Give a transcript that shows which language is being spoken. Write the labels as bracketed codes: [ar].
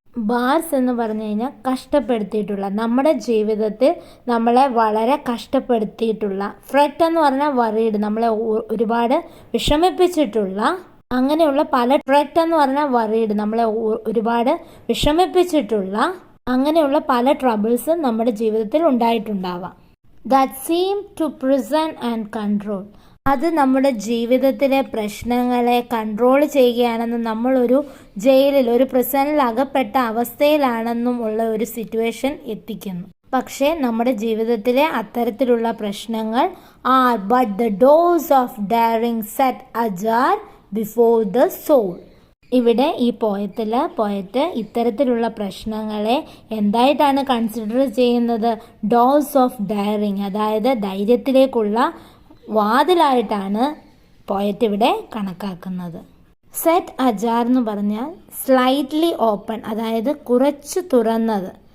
[ml] Bars എന്ന് പറഞ്ഞു കഴിഞ്ഞാൽ കഷ്ടപ്പെടുത്തിയിട്ടുള്ള, നമ്മുടെ ജീവിതത്തിൽ നമ്മളെ വളരെ കഷ്ടപ്പെടുത്തിയിട്ടുള്ള. ഫ്രെറ്റ് എന്ന് പറഞ്ഞാൽ വറീഡ്, നമ്മളെ ഒരുപാട് വിഷമിപ്പിച്ചിട്ടുള്ള. അങ്ങനെയുള്ള പല ഫ്രെറ്റ് എന്ന് പറഞ്ഞാൽ വറീഡ്, നമ്മളെ ഒരുപാട് വിഷമിപ്പിച്ചിട്ടുള്ള. അങ്ങനെയുള്ള പല ട്രബിൾസ് നമ്മുടെ ജീവിതത്തിൽ ഉണ്ടായിട്ടുണ്ടാവാം. [en] That seem to prison and control. [ml] അത് നമ്മുടെ ജീവിതത്തിലെ പ്രശ്നങ്ങളെ കൺട്രോൾ ചെയ്യുകയാണെന്നും നമ്മളൊരു ജയിലിൽ ഒരു പ്രിസണിൽ അകപ്പെട്ട അവസ്ഥയിലാണെന്നും ഉള്ള ഒരു സിറ്റുവേഷൻ എത്തിക്കുന്നു. പക്ഷേ നമ്മുടെ ജീവിതത്തിലെ അത്തരത്തിലുള്ള പ്രശ്നങ്ങൾ [en] are but the doors of daring set ajar before the soul. [ml] ഇവിടെ ഈ പോയറ്റ് ഇത്തരത്തിലുള്ള പ്രശ്നങ്ങളെ എന്തായിട്ടാണ് കൺസിഡർ ചെയ്യുന്നത്? ഡോർസ് ഓഫ് ഡയറിങ്, അതായത് ധൈര്യത്തിലേക്കുള്ള വാതിലായിട്ടാണ് പോയറ്റ് ഇവിടെ കണക്കാക്കുന്നത്. സെറ്റ് അജാർ എന്ന് പറഞ്ഞാൽ സ്ലൈറ്റ്ലി ഓപ്പൺ, അതായത് കുറച്ച് തുറന്നത്.